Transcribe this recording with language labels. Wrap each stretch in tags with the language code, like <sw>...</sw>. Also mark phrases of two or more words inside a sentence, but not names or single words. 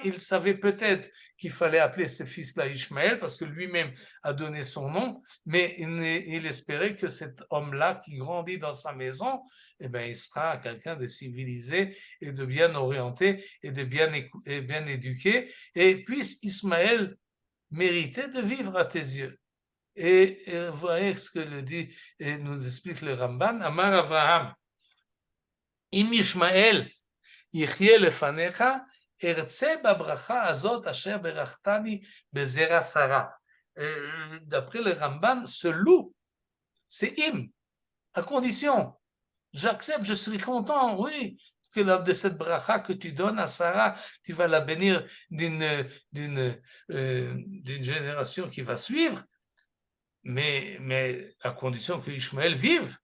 <fr>Il savait peut-être qu'il fallait appeler ce fils-là Ishmaël parce que lui-même a donné son nom, mais il espérait que cet homme-là qui grandit dans sa maison, eh bien, il sera quelqu'un de civilisé et de bien orienté et de bien éduqué. Et puisse Ismaël mériter de vivre à tes yeux. Et vous voyez ce que le dit et nous explique le Ramban.</fr> <he>אמר אברהם אם ישמעאל יחיה לפניך ארצה בברכה הזאת אשר ברכתני בזרע שרה.</he> <fr>D'après le Ramban, ce loup, c'est im, à condition. J'accepte, je serai content, oui, que de cette bracha que tu donnes à Sarah, tu vas la bénir d'une génération qui va suivre, mais à condition que Ishmaël vive.</fr>